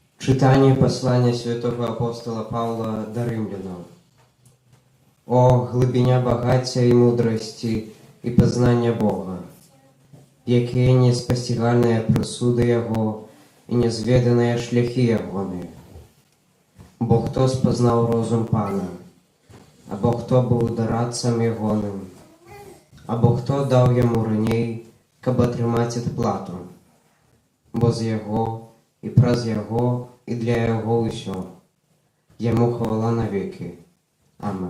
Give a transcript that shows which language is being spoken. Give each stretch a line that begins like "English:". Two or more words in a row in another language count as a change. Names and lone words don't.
Ukrainian: Читание послания святого апостола Павла до римлянам. О глибиня багаття і мудрості і познання Бога, які неспостигальні присуди Його і незведані шляхи Йогони. Бо хто спознав розум Пана, або хто був дорадцем Йогоним, або хто дав йому раней, каб отримати плату, бо з Його і праз Його і для Його усьо. Йому хвала навіки. Амен.